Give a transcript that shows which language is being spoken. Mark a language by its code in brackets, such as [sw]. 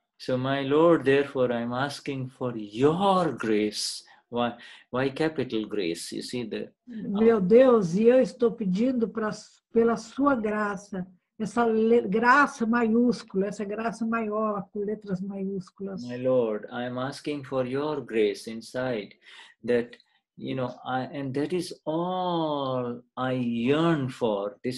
[en] So my Lord, therefore I'm asking for your grace. Why capital grace? You see the... [pt] Meu Deus, e eu estou pedindo pela sua graça, essa graça maiúscula, essa graça maior, com letras maiúsculas. [en] My Lord, I'm asking for your grace inside, that, you know, and that is all I yearn for.